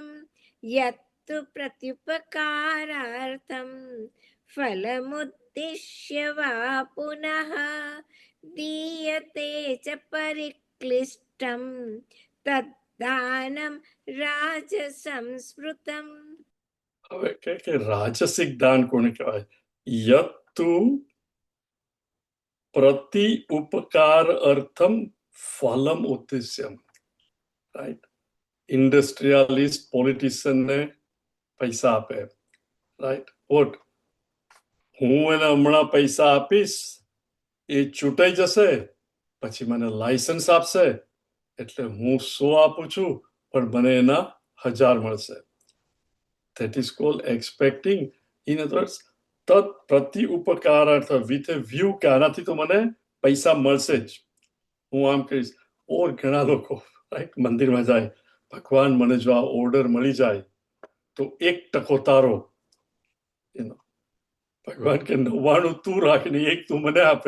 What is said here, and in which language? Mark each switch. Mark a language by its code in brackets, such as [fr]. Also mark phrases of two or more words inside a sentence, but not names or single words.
[sa] यत्तु प्रत्युपकारार्थं फलमुद्दिश्य वा पुनः दीयते च परिक्लिष्टं तद्दानं राजसंस्मृतं. [gu] હવે કે રાજસિક દાન કોને કહેવાય? [sa] યત્તુ પ્રતિ ઉપકાર અર્થમ ફલમ ઉદ્દેશ્યમ, રાઈટ? [en] industrialist politicianne [gu] પૈસા આપે, રાઈટ? વોટ, હું એને હમણાં પૈસા આપીશ, એ ચૂંટાઈ જશે, પછી મને લાયસન્સ આપશે, એટલે હું 100 આપું છું પણ મને એના 1000 મળશે. [en] That is called expecting. In other words, [sa] તત પ્રતિ ઉપકારાર્થ [en] with a view [gu] કે આનાથી તો મને પૈસા મળશે જ, હું આમ કહીશ. ઓર ઘણા લોકો રાઈટ મંદિરમાં જાય, ભગવાન મને જો આ ઓર્ડર મળી જાય તો 1% તારો, ભગવાન કે 99 તું રાખીને 1 તું મને આપે.